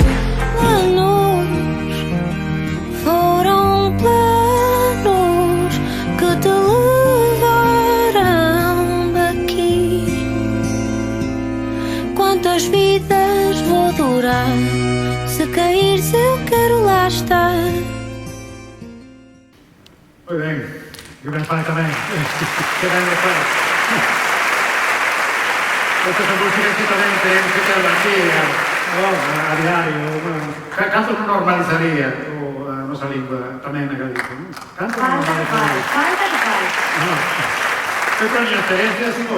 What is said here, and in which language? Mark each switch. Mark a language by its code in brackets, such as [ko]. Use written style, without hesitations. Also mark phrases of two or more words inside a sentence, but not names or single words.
[pt] Planos foram planos que te levaram daqui. Quantas vidas vou durar? Se caíres eu quero lá estar. [es] Muy bien, [gl] y ben fai tamén. Que ben me fai. Esta é música que tamén tenemos que ter aquí a diario. Canto non normalizaría a nosa lingua tamén na Galicia. Canto non normalizaría. Eu con a miña experiencia, así moi.